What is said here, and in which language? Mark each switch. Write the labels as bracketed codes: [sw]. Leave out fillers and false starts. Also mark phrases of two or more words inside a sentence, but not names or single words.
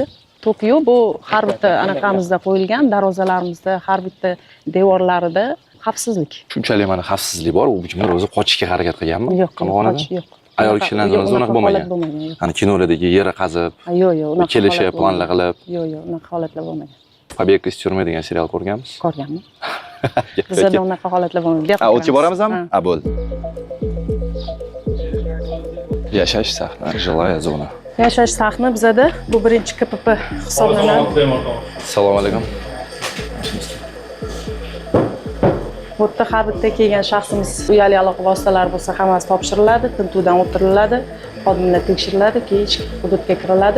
[uz] Tok yo'q, bu har bitta anaqamizda qo'yilgan, darvozalarimizda, har bitta devorlarida xavfsizlik. Shunchalik mana xavfsizlik bor, u kimlar o'zi qochishga harakat qilganmi? Yo'q, qamoqxonadan. yo'q. Ayol kishilarning o'zi unaqa bo'lmagan. Ana kinolardagi yeri qazib, yo'q, unaqa kelishi, planlar qilib. Yo'q, unaqa holatlar bo'lmagan. [ru] Побег из тюрьмы [uz] degan serial ko'rganmiz? Ko'rganman. Bizda unaqa holatlar bo'lmagan. O'tga boramizmi? Bo'ldi. Yashash sahna, [ru] жилая zona. [uz] Yashash sahni bizda bu birinchi KPP hisoblanadi. Assalomu alaykum. Bu yerda har bitta kelgan shaxsimiz uyali aloqa vositalari bo'lsa, hammasi topshiriladi, tintuvdan o'tiriladi, xodimlar tekshiriladi, keyin ichki hududga kiriladi.